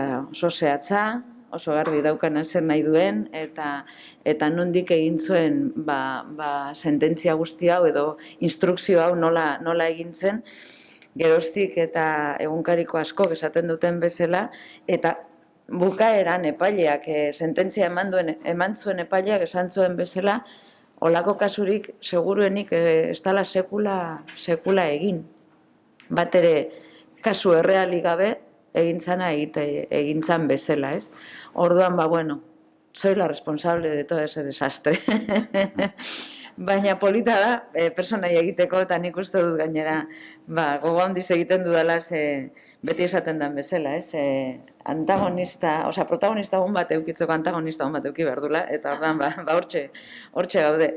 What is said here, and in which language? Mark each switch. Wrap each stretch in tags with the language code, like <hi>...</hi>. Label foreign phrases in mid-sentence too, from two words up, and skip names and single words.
<eu>Eta oso zehatza, oso garbi daukana zer nahi duen, eta nondik egin zuen sententzia guzti hau edo instrukzio hau nola egin zen, geroztik eta egunkariko askok esaten duten bezala, eta bukaeran epaileak, sententzia eman zuen epaileak esan zuen bezala, olako kasurik seguruenik ez dela sekula egin. Bat ere, kasu errealik gabe, egin zan bezala, ez? Orduan, bueno,</eu> <es>soy la responsable de todo ese desastre.</es> <eu>Baina polita da, personaia egiteko, eta nik uste dut gainera, gogo handiz egiten dudala, beti esaten den bezala, ez? Protagonista hon bat eukitzeko antagonista hon bat euki behar dula, eta orduan, hortxe gaude.</eu>